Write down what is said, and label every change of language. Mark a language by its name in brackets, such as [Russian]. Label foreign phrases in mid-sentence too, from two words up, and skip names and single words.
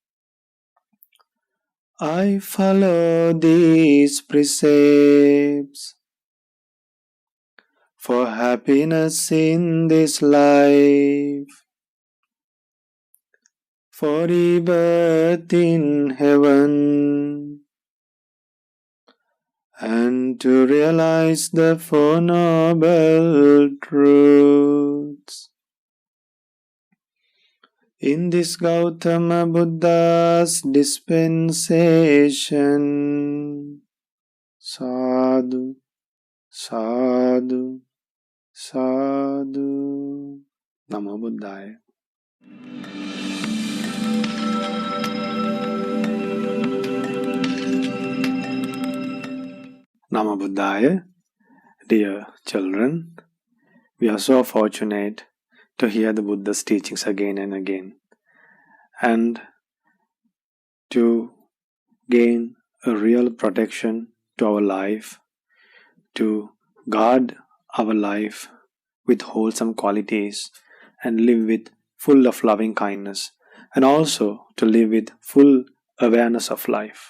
[English] I follow these precepts for happiness in this life, for rebirth in heaven, and to realize the Four Noble Truths. In this Gautama Buddha's dispensation. [Pali] Sadhu, sadhu, sadhu. Namo Buddhaya. Namo Buddhaya. [English] Dear children, we are so fortunate to hear the Buddha's teachings again and again, and to gain a real protection to our life, to guard our life with wholesome qualities and live with full of loving kindness, and also to live with full awareness of life.